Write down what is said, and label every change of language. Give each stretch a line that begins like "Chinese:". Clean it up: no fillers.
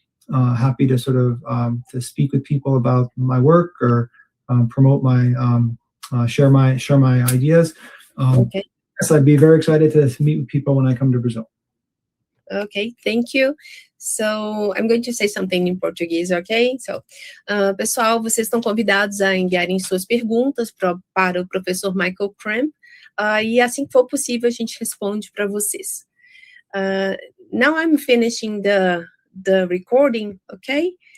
English: Happy to sort of to speak with people about my work or promote my share my ideas. Okay. Yes, I'd be very excited to meet with people when I come to Brazil. Okay, thank you. So, I'm going to say something in Portuguese, okay?
Portuguese: So, pessoal, vocês estão convidados a enviarem suas perguntas para o professor Michaell Kramp, e assim que for possível, a gente responde para vocês.
English: Now I'm finishing the recording, okay?